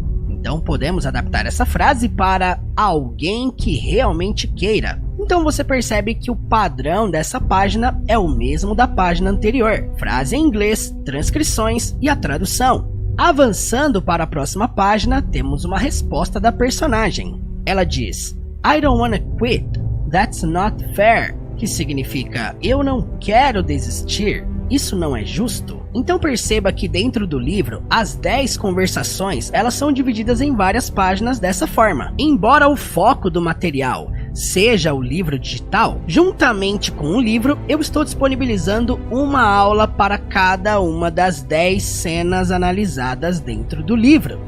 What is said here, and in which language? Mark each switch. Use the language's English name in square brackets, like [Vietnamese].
[Portuguese] Então podemos adaptar essa frase para alguém que realmente queira. Então você percebe que o padrão dessa página é o mesmo da página anterior. Frase em inglês, transcrições e a tradução. Avançando para a próxima página, temos uma resposta da personagem. Ela diz: [English] I don't wanna quit, that's not fair. [Portuguese] Que significa eu não quero desistir, isso não é justo. Então perceba que dentro do livro, as 10 conversações, elas são divididas em várias páginas dessa forma. Embora o foco do material seja o livro digital, juntamente com o livro, eu estou disponibilizando uma aula para cada uma das 10 cenas analisadas dentro do livro.